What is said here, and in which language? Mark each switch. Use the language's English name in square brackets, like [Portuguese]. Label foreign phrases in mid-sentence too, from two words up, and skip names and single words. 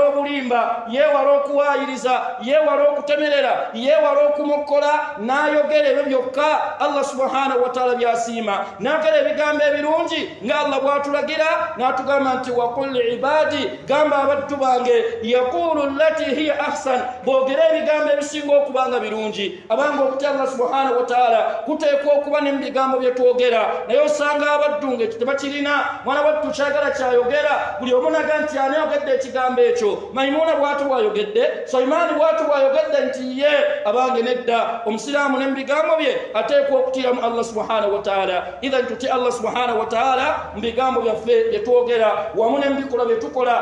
[Ganda] obulimba yeewala okuwaayiriza yeewala okutemerera yeewala okumukkola n'ayogera ebyo byokka [Arabic] الله سبحانه وتعالى [Ganda] byasiima n'agera ebigambo ebirungi nga Allah bw'atulagira n'atugamba nti [Arabic] وقل عبادي [Ganda] gamba abaddu bange [Arabic] يقولوا التي هي أحسن [Ganda] boogera ebigambo ebisinga okubanga birungi abanga okutya [Arabic] الله سبحانه وتعالى [Ganda] kuteekwa okuba ne mu bigambo bye twogera naye osanga abaddu ng'ekyo tebakirina mwana wattu kyagala kyayogera buli omu naga nti ani ayogedde ekigambo ekyo Maimuna bw'atu bw'ayogedde Sulaimaani bw'atu bw'ayogedde nti ye abange nedda omusiraamu ne mu bigambo bye ateekwa okutiramu [Arabic] الله سبحانه وتعالى [Ganda] idhan tutya [Arabic] الله سبحانه وتعالى [Ganda] mu bigambo byaffe bye twogera wamu ne mu bikolwa bye tukola